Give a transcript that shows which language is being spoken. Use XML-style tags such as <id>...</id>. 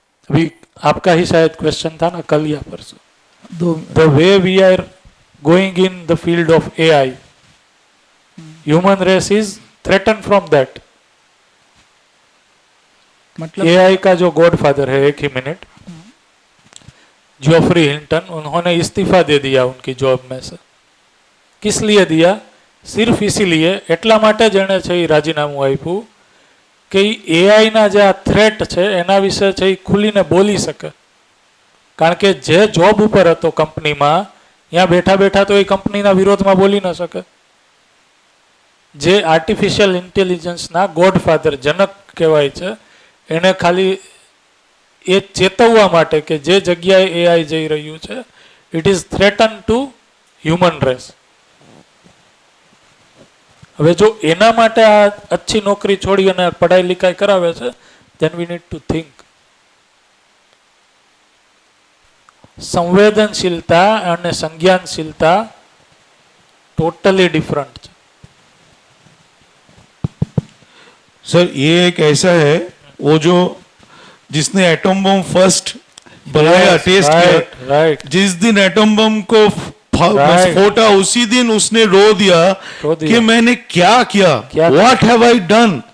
<hi>अभी आपका ही शायद क्वेश्चन था ना कल या परसों,</hi> <en>The way we are going in the field of AI, human race is threaten from that.</en> <hi>मतलब एआई का जो गॉडफादर है, एक ही मिनट, जोफ्री हिल्टन, उन्होंने इस्तीफा दे दिया उनकी जॉब में से। किस लिए दिया? सिर्फ इसीलिए,</hi> <gu>એટલા માટે જ એણે છે રાજીનામું આપ્યું કે એઆઈ ના જે આ થ્રેટ છે એના વિશે છે ખુલીને બોલી શકે, કારણ કે જે જોબ ઉપર હતો કંપનીમાં, ત્યાં બેઠા બેઠા તો એ કંપનીના વિરોધમાં બોલી ન શકે। જે આર્ટિફિશિયલ ઇન્ટેલિજન્સના ગોડફાધર જનક કહેવાય છે, એને ખાલી એ ચેતવવા માટે કે જે જગ્યાએ એઆઈ જઈ રહ્યું છે,</gu> <en>It is threaten to human race.</en> <gu>હવે જો એના માટે આ अच्छी નોકરી છોડી અને પઢાઈ લિખાઈ કરાવે છે,</gu> <en>then we need to think।</en> <gu>સંવેદનશીલતા અને સંજ્ઞાનશીલતા</gu> <en>totally different</en> <gu>છે।</gu> <hi>सर ये एक ऐसा है, वो जो जिसने एटम बम फर्स्ट बनाया, टेस्ट किया,</hi> <en>right,</en> <hi>जिस दिन एटम बम को फोटा उसी दिन उसने रो दिया कि मैंने क्या किया,</hi> <en>What have I done.</en>